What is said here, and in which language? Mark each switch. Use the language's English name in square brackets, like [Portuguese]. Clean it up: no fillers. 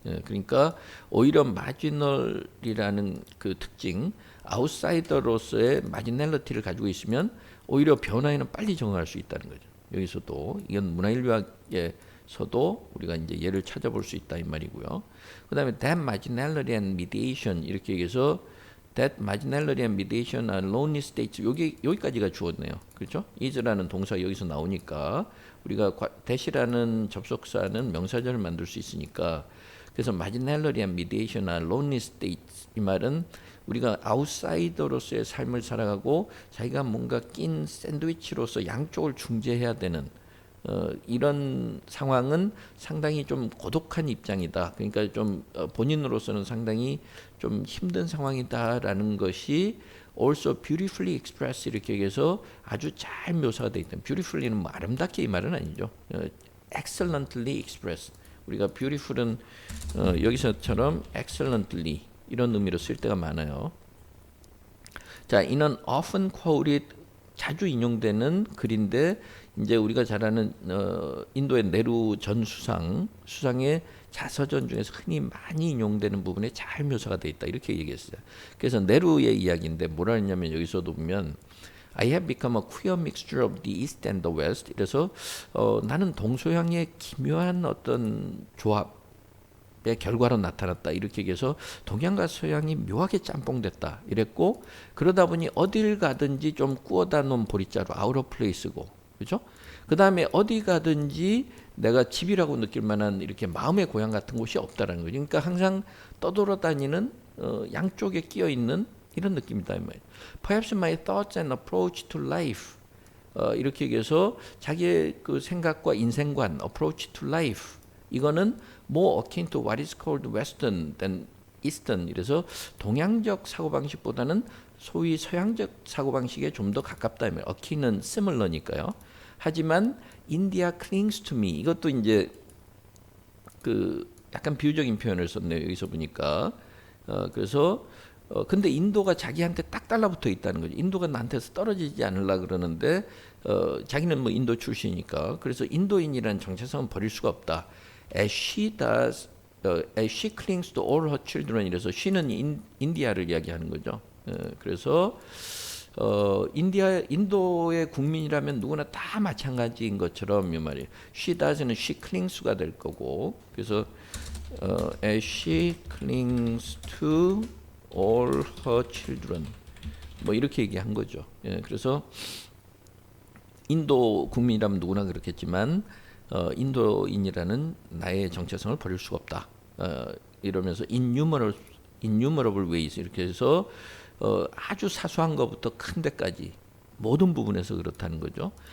[Korean] 그러니까 오히려 마지널이라는 그 특징, 아웃사이더로서의 마지널리티를 가지고 있으면 오히려 변화에는 빨리 적응할 수 있다는 거죠. 여기서도 이건 문화인류학에서도 우리가 이제 예를 찾아볼 수 있다 이 말이고요. [English] 그다음에 that marginality and mediation [Korean] 이렇게 얘기해서 [English] that marginality and mediation are lonely states [Korean] 여기까지가 주었네요. 그렇죠? is라는 동사 여기서 나오니까 우리가 that이라는 접속사는 명사절을 만들 수 있으니까 그래서 [English] marginality and mediation are lonely states [Korean] 이 말은 우리가 아웃사이더로서의 삶을 살아가고 자기가 뭔가 낀 샌드위치로서 양쪽을 중재해야 되는 이런 상황은 상당히 좀 고독한 입장이다. 그러니까 좀 본인으로서는 상당히 좀 힘든 상황이다라는 것이 [English] also beautifully expressed [Korean] 이렇게 얘기해서 아주 잘 묘사가 되어 있다. beautifully는 뭐 아름답게 이 말은 아니죠. [English] excellently expressed. [Korean] 우리가 beautiful은 여기서처럼 excellently 이런 의미로 쓸 때가 많아요. 자, 이는 [English] often quoted [Korean] 자주 인용되는 글인데 이제 우리가 잘 아는 인도의 네루 전 수상의 자서전 중에서 흔히 많이 인용되는 부분에 잘 묘사가 되어 있다 이렇게 얘기했어요. 그래서 네루의 이야기인데 뭐라 했냐면 여기서도 보면 [English] I have become a queer mixture of the East and the West. [Korean] 그래서 나는 동서양의 기묘한 어떤 조합의 결과로 나타났다. 이렇게 얘기해서 동양과 서양이 묘하게 짬뽕됐다. 이랬고 그러다 보니 어딜 가든지 좀 구워다 놓은 보리자루 아웃 오브 플레이스고 그렇죠? 그 다음에 어디 가든지 내가 집이라고 느낄 만한 이렇게 마음의 고향 같은 곳이 없다라는 거죠. 그러니까 항상 떠돌아다니는 양쪽에 끼어 있는 이런 느낌이다 이 말이에요. [English] Perhaps my thoughts and approach to life [Korean] 이렇게 얘기해서 자기의 그 생각과 인생관 [English] approach to life 이거는 more akin to what is called Western than Eastern [Korean] 이래서 동양적 사고방식보다는 소위 서양적 사고방식에 좀 더 가깝다 이 말이에요. akin은 similar니까요. 하지만 [English] India clings to me [Korean] 이것도 이제 그 약간 비유적인 표현을 썼네요. 여기서 보니까 그래서 근데 인도가 자기한테 딱 달라붙어 있다는 거죠. 인도가 나한테서 떨어지지 않으려 그러는데 자기는 뭐 인도 출신이니까 그래서 인도인이라는 정체성은 버릴 수가 없다. [English] As she does, as she clings to all her children [Korean] 이래서 she는 인디아를 이야기하는 거죠. 그래서 인도의 국민이라면 누구나 다 마찬가지인 것처럼 이 말이에요. [English] She does는 she clings가 될 거고 그래서 as she clings to all her children [Korean] 뭐 이렇게 얘기한 거죠. 그래서 인도 국민이라면 누구나 그렇겠지만 인도인이라는 나의 정체성을 버릴 수가 없다. 이러면서 [English] innumerable ways [Korean] 이렇게 해서 아주 사소한 것부터 큰 데까지 모든 부분에서 그렇다는 거죠.